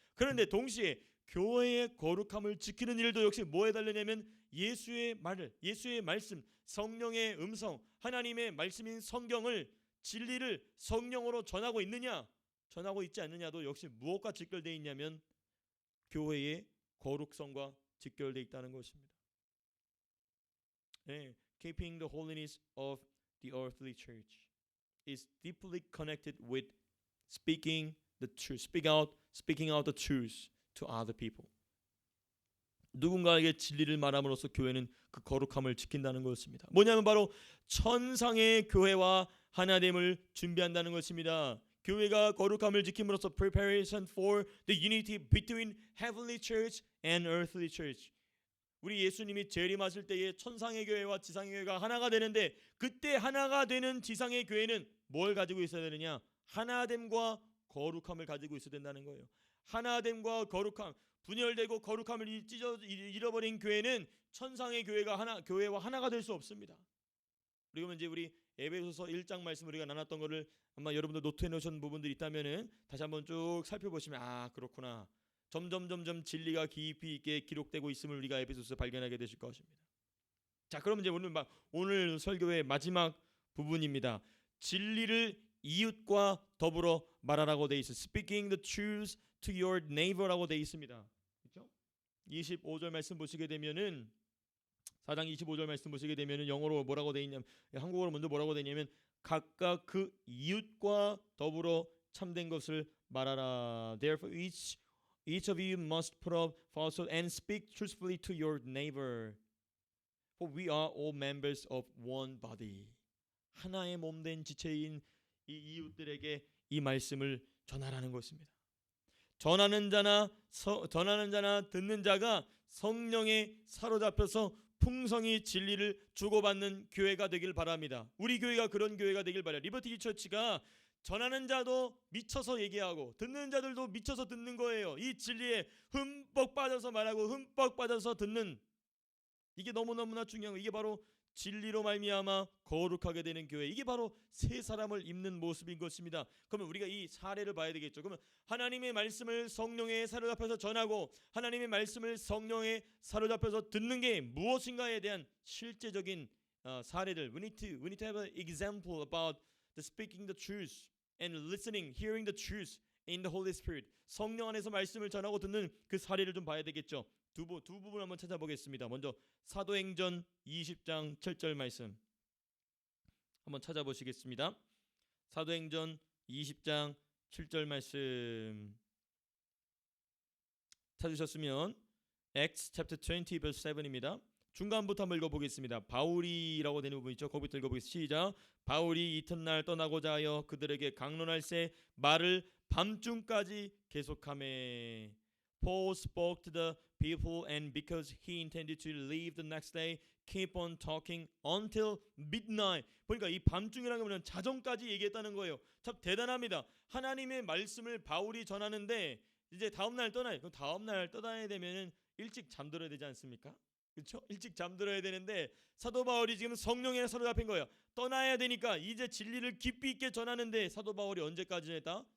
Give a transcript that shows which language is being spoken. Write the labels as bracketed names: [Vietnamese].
[Korean] 그런데 동시에 교회의 거룩함을 지키는 일도 역시 뭐에 달리냐면 예수의 말씀, 성령의 음성, 하나님의 말씀인 성경을 진리를 성령으로 전하고 있느냐, 전하고 있지 않느냐도 역시 무엇과 직결되어 있냐면 교회의 거룩성과 직결되어 있다는 것입니다. [English] 네, keeping the holiness of the earthly church is deeply connected with speaking the truth, speaking out the truth to other people. [Korean] 누군가에게 진리를 말함으로써 교회는 그 거룩함을 지킨다는 것입니다. 뭐냐면 바로 천상의 교회와 하나됨을 준비한다는 것입니다. 교회가 거룩함을 지킴으로써 [English] preparation for the unity between heavenly church and earthly church. [Korean] 우리 예수님이 재림하실 때에 천상의 교회와 지상의 교회가 하나가 되는데 그때 하나가 되는 지상의 교회는 뭘 가지고 있어야 되느냐? 하나됨과 거룩함을 가지고 있어야 된다는 거예요. 하나됨과 거룩함, 분열되고 거룩함을 잃어버린 교회는 천상의 교회와 하나가 될 수 없습니다. 그리고 이제 우리 에베소서 1장 말씀 우리가 나눴던 거를 아마 여러분들 노트해 놓으신 부분들이 있다면은 다시 한번 쭉 살펴보시면 아 그렇구나. 점점 진리가 깊이 있게 기록되고 있음을 우리가 에베소서에서 발견하게 되실 것입니다. 자, 그럼 이제 오늘 설교의 마지막 부분입니다. 진리를 이웃과 더불어 말하라고 돼 있어요. [English] Speaking the truth to your neighbor라고 [Korean] 돼 있습니다. 그렇죠? 25절 말씀 보시게 되면은 4장 25절 말씀 보시게 되면은 영어로 뭐라고 돼 있냐면 한국어로 먼저 뭐라고 돼 있냐면 각각 그 이웃과 더불어 참된 것을 말하라. [English] Therefore each of you must put up falsehood and speak truthfully to your neighbor. For we are all members of one body. [Korean] 하나의 몸된 지체인 이 이웃들에게 이 말씀을 전하라는 것입니다. 전하는 자나 듣는 자가 성령에 사로잡혀서 풍성히 진리를 주고받는 교회가 되길 바랍니다. 우리 교회가 그런 교회가 되길 바라요. 리버티 처치가 전하는 자도 미쳐서 얘기하고 듣는 자들도 미쳐서 듣는 거예요. 이 진리에 흠뻑 빠져서 말하고 흠뻑 빠져서 듣는 이게 너무너무나 중요한 거예요. 이게 바로 진리로 말미암아 거룩하게 되는 교회. 이게 바로 새 사람을 입는 모습인 것입니다. 그러면 우리가 이 사례를 봐야 되겠죠. 그러면 하나님의 말씀을 성령에 사로잡혀서 전하고 하나님의 말씀을 성령에 사로잡혀서 듣는 게 무엇인가에 대한 실제적인 사례들. [English] We need to have an example about the speaking the truth and listening, hearing the truth in the Holy Spirit. [Korean] 성령 안에서 말씀을 전하고 듣는 그 사례를 좀 봐야 되겠죠. 두 부분 한번 찾아보겠습니다. 먼저 사도행전 20장 7절 말씀 한번 찾아보시겠습니다. 사도행전 20장 7절 말씀 찾으셨으면 [English] Acts chapter 20 verse 7 [Korean] 입니다. 중간부터 한번 읽어보겠습니다. 바울이라고 되는 부분 있죠. 거기부터 읽어보겠습니다. 시작. 바울이 이튿날 떠나고자 하여 그들에게 강론할새 말을 밤중까지 계속하매 [English] Paul spoke to the people and because he intended to leave the next day keep on talking until midnight. [Korean] 그러니까 이 밤중이라는 것은 자정까지 얘기했다는 거예요. 참 대단합니다. 하나님의 말씀을 바울이 전하는데 이제 다음날 떠나요. 그럼 다음날 떠나야 되면은 일찍 잠들어야 되지 않습니까? 그렇죠? 일찍 잠들어야 되는데 사도 바울이 지금 성령에 사로잡힌 거예요. 떠나야 되니까 이제 진리를 깊이 있게 전하는데 사도 바울이 언제까지 전했다?